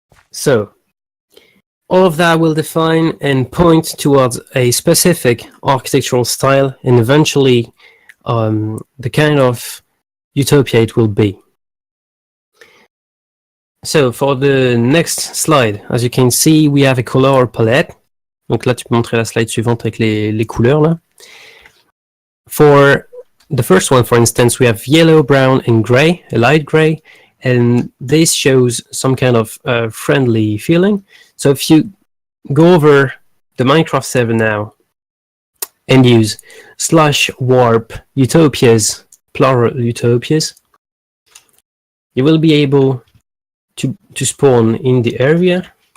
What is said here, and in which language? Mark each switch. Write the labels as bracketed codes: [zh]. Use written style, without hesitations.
[en] So, all of that will define and point towards a specific architectural style and eventually the kind of utopia it will be. So for the next slide, as you can see, we have a color palette. [fr] Donc là, tu peux montrer la slide suivante avec les couleurs là. [en] For the first one, for instance, we have yellow, brown, and gray, a light gray, and this shows some kind of friendly feeling. So if you go over the Minecraft server now and use /warp utopias, plural utopias, you will be able to spawn in the area.